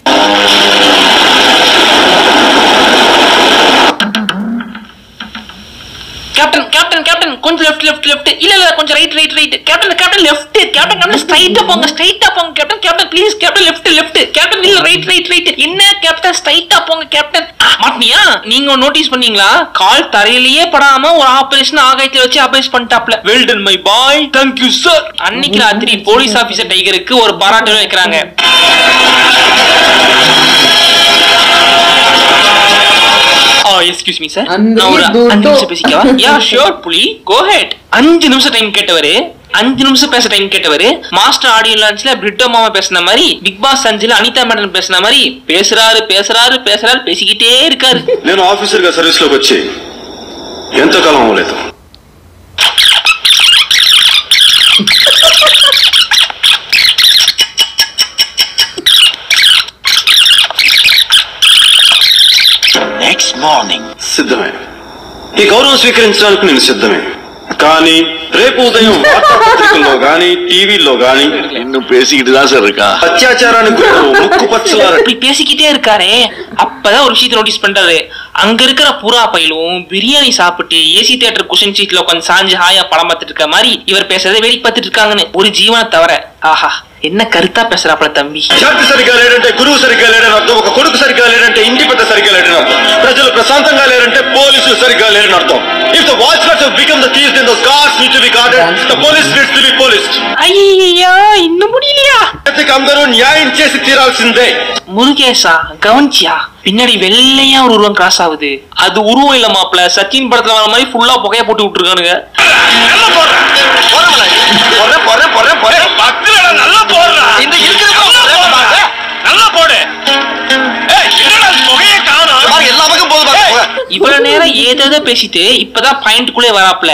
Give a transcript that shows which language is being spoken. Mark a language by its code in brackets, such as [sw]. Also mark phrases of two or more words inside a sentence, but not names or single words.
[en] captain captain captain கொஞ்சம் left left left. [ta] இல்ல இல்ல கொஞ்சம் [en] right right right. captain captain left. captain captain [ta] ஸ்ட்ரைட்டா போங்க, ஸ்ட்ரைட்டா போங்க. [en] captain captain please captain left left. [ta] கேப்டன் இல்ல [en] right right right. [ta] என்ன கேப்டன் ஸ்ட்ரைட்டா போங்க கேப்டன். மாட்னியா? நீங்க நோட்டீஸ் பண்ணீங்களா? கால் தரையிலேயே படாம ஒரு ஆபரேஷன் ஆகாயத்துல வச்சு ஆபரேட் பண்ணிட்டாப்ல. [en] well done my boy, thank you sir. [ta] அன்னைக்கு ராத்திரி போலீஸ் ஆபீசர் டைகருக்கு ஒரு பாராட்டு வைக்கிறாங்க. [en] excuse me sir, [ta] நான் ஒரு 5 நிமிஷம் பேசிக்கவா? [en] ya sure Puli, go ahead. [ta] 5 நிமிஷம் டைம் கேட்டவரு, 5 நிமிஷம் பேச டைம் கேட்டவரு, மாஸ்டர் ஆடியோ லான்ச்ல பிரிட்டோ மாமா பேசின மாதிரி, பிக் பாஸ் 5ல அனிதா மேடம் பேசின மாதிரி பேசுறாரு பேசுறாரு பேசுறாரு, பேசிக்கிட்டே இருக்காரு. [te] నేను ఆఫీసర్ గా సర్వీస్ లోకి వచ్చి ఎంత కాలం అవ్వలేదు. [en] next morning [te] సిద్ధమే. ఈ గౌరవం స్వీకరించడానికి నేను సిద్ధమే. కానీ రేపు ఉదయం వార్తాపత్రికల్లో గానీ టీవీలో గానీ [ta] இன்னும் பேசிக்கிட்டு தான் சார் இருக்கா. [te] అత్యాచారానికి ముక్కు పచ్చలార [ta] இப்படி பேசிக்கிட்டே இருக்காரே, அப்பதான் ஒரு விஷயத்தை நோட்டீஸ் பண்றாரு. அங்க இருக்கிற புறா பயிலும் பிரியாணி சாப்பிட்டு [en] AC theatre cushion [ta] சீட்ல உட்காந்து சாஞ்சு ஹாயா படம் பார்த்துட்டு இருக்க மாதிரி இவர் பேசுறதை வேடிக்கை பார்த்துட்டு இருக்காங்கன்னு. ஒரு ஜீவனை தவிர. ஆஹா, என்ன கருத்தா பேசுறாப்ல தம்பி. [te] జాతి సరిగ్గా లేడంటే గురువు సరిగ్గా లేడని అర్థం. ఒక కొడుకు సరిగ్గా లేడంటే ఇంటి పెద్ద సరిగ్గా లేడని అర్థం. ప్రజలు ప్రశాంతంగా లేరంటే పోలీసులు సరిగ్గా లేరని అర్థం. [en] If the watchguards have become the thieves, then those guards need to be guarded. The police needs to be policed. [ta] ஐயா, இன்னும் முடியலையா? [te] అందరూ న్యాయం చేసి తీరాల్సిందే. [ta] முருகேசா கவனிச்சியா? பின்னாடி வெள்ளையா ஒரு உருவம் கிராஸ் ஆகுது. அது உருவம் இல்ல மாப்ள, சச்சின் படத்துல வர மாதிரி ஃபுல்லா புகைய போட்டு விட்டுருக்கானுங்க. இவ்வளவு நேரம் ஏதோ பேசிட்டு இப்பதான் பாயிண்ட்குள்ளே வராப்ல.